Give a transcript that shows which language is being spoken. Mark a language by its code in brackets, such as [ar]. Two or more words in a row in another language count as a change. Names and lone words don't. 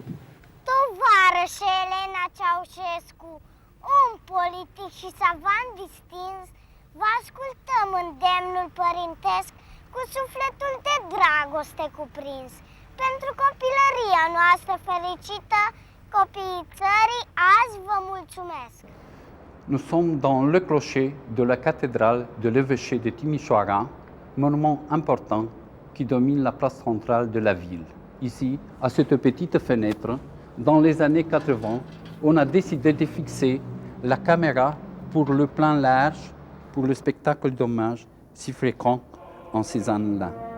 [ro] Tovarășe Elena Ceaușescu, om politic și savant distins, vă ascultăm îndemnul părintesc cu sufletul de dragoste cuprins. Pentru copilăria noastră fericită, copiii țării, azi vă mulțumesc! [fr] Nous sommes dans le clocher de la cathédrale de l'évêché de Timișoara, monument important qui domine la place centrale de la ville. Ici, à cette petite fenêtre, dans les années 80, on a décidé de fixer la caméra pour le plan large, pour le spectacle d'hommage si fréquent en ces années-là.